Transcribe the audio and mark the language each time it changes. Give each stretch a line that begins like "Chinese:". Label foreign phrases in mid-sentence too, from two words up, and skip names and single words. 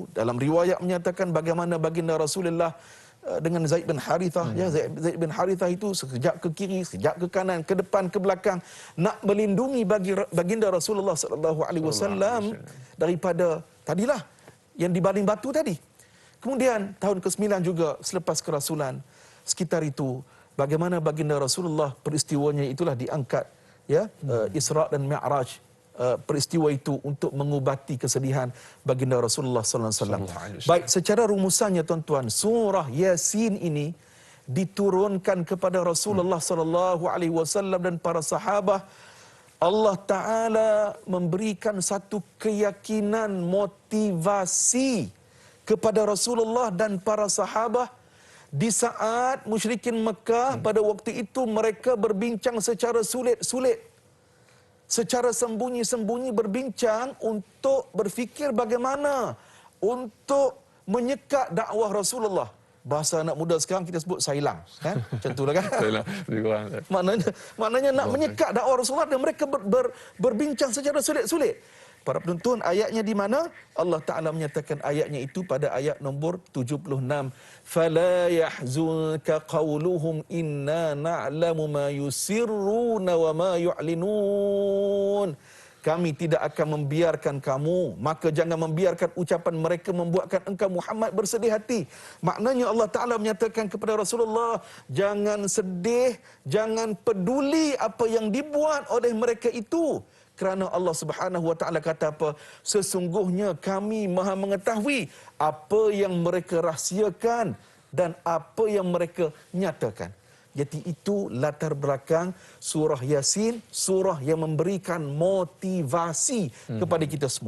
Malay: Dalam riwayat menyatakan bagaimana baginda Rasulullah dengan Zaid bin Harithah, ya, Zaid bin Harithah itu sekejap ke kiri, sekejap ke kanan, ke depan, ke belakang, nak melindungi baginda Rasulullah
Arabic: صلى الله عليه وسلم
Malay: daripada tadilah yang dibaling batu tadi. Kemudian tahun ke-9 juga selepas kerasulan, sekitar itu bagaimana baginda Rasulullah peristiwanya itulah diangkat, ya, Isra dan Mi'raj peristiwa itu untuk mengubati kesedihan baginda Rasulullah
Arabic: صلى الله عليه وسلم. صلى الله عليه وسلم.
Malay: Baik, secara rumusannya tuan-tuan, surah Yasin ini diturunkan kepada Rasulullah
Arabic: صلى الله عليه وسلم
Malay: dan para sahabat. Allah Taala memberikan satu keyakinan, motivasi kepada Rasulullah dan para sahabat di saat musyrikin Mekah pada waktu itu mereka berbincang secara sulit-sulit, secara sembunyi-sembunyi berbincang untuk berfikir bagaimana untuk menyekat dakwah Rasulullah. Bahasa anak muda sekarang kita sebut sailang, kan? Macam itulah kan? Sailang, lebih kurang. Maknanya nak menyekat dakwah Rasulullah dan mereka berbincang secara sulit-sulit. Para penonton, ayatnya di mana? Allah Ta'ala menyatakan ayatnya itu pada ayat nombor 76.
Arabic: فَلَا يَحْزُنْكَ قَوْلُهُمْ إِنَّا نَعْلَمُ مَا يُسِرُّونَ وَمَا يُعْلِنُونَ.
Malay: Kami tidak akan membiarkan kamu, maka jangan membiarkan ucapan mereka membuatkan engkau Muhammad bersedih hati. Maknanya Allah Ta'ala menyatakan kepada Rasulullah, jangan sedih, jangan peduli apa yang dibuat oleh mereka itu. Kerana Allah
Arabic: سبحانه وتعالى
Malay: kata apa? Sesungguhnya kami Maha mengetahui apa yang mereka rahsiakan dan apa yang mereka nyatakan. Jadi itu latar belakang surah Yasin, surah yang memberikan motivasi kepada kita semua.